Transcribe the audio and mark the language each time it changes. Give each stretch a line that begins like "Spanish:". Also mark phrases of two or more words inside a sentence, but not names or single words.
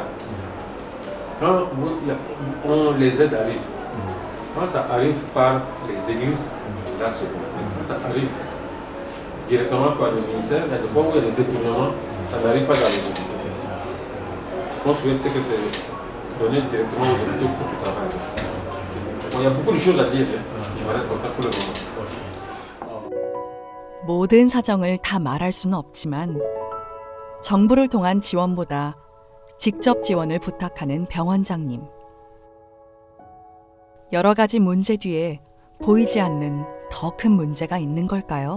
French: Quand on les aide à arriver, quand ça arrive par les églises, là c'est bon. Quand ça arrive directement par le ministère, il y a des fois où il y a des détournements, ça n'arrive pas dans les églises. Ce qu'on souhaite, c'est que c'est donné directement aux hôpitaux pour tout travail. Bon, il y a beaucoup de choses à dire, je m'arrête comme ça pour le moment.
Korean: 모든 사정을 다 말할 수는 없지만 정부를 통한 지원보다 직접 지원을 부탁하는 병원장님. 여러 가지 문제 뒤에 보이지 않는 더 큰 문제가 있는 걸까요?